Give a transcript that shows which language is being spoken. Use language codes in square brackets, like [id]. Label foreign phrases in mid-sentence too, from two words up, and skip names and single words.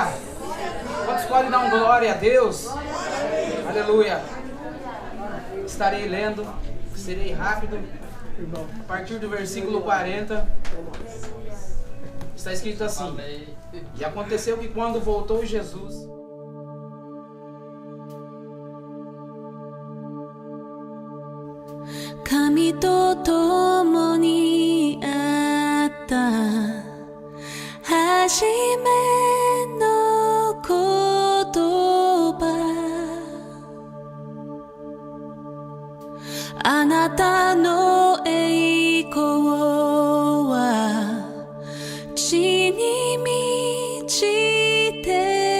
[pt] Quantos podem dar um glória a Deus? Aleluia. Estarei lendo, serei rápido. A partir do versículo 40, está escrito assim: e aconteceu que quando voltou Jesus, [ja] 神と共にあった始めの言葉 あなたの栄光は地に満ちて